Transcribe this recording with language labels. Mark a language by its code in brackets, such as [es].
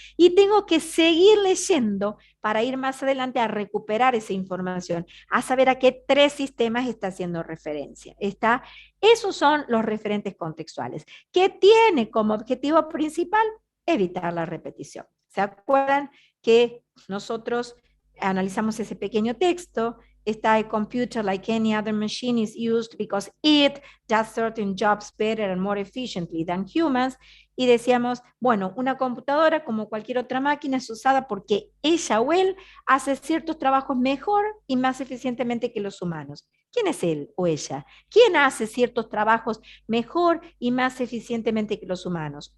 [es] Y tengo que seguir leyendo para ir más adelante a recuperar esa información, a saber a qué tres sistemas está haciendo referencia. Esos son los referentes contextuales, que tiene como objetivo principal evitar la repetición. ¿Se acuerdan que nosotros analizamos ese pequeño texto? [en] Está a computer like any other machine is used because it does certain jobs better and more efficiently than humans. [es] Y decíamos, bueno, una computadora como cualquier otra máquina es usada porque ella o él hace ciertos trabajos mejor y más eficientemente que los humanos. ¿Quién es él o ella? ¿Quién hace ciertos trabajos mejor y más eficientemente que los humanos?